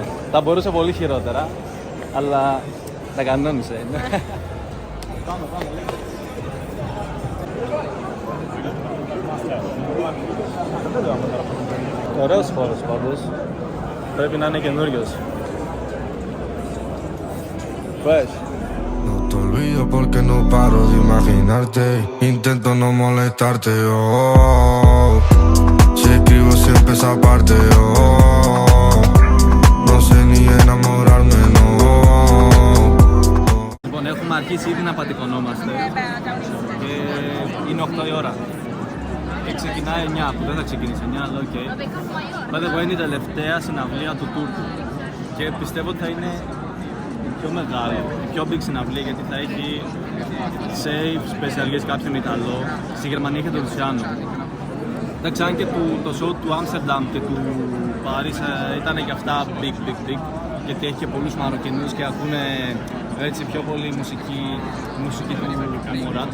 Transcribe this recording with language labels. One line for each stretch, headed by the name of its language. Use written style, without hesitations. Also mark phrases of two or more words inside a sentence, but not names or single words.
Greek: Θα μπορούσε πολύ χειρότερα, αλλά τα κανόνισε. Πάμε. Ωραίος χώρος πάντως. Πρέπει να είναι καινούριος. Πες.
Spanish: No te olvido porque no paro de imaginarte. Intento no molestarte, oh. Si escribo siempre esa parte, oh. No sé ni enamorarme, no.
Greek: Λοιπόν, έχουμε αρχίσει ήδη να πατικωνόμαστε και είναι 8 η ώρα και ξεκινάει 9, που δεν θα ξεκινήσει 9, αλλά οκ.
English: By the way,
Greek: είναι η τελευταία συναυλία του Τούρκου και πιστεύω ότι θα είναι η πιο μεγάλη, η πιο big συναυλία, γιατί θα έχει save,
English: special guest
Greek: κάποιον Ιταλό. Στη Γερμανία είχε τον Λουσιάνο. Εντάξει, αν και το show του Άμστερνταμ και του Παρίς ήταν και αυτά big, γιατί έχει και πολλούς Μαροκινούς και ακούνε έτσι πιο πολύ μουσική του Μωράτ.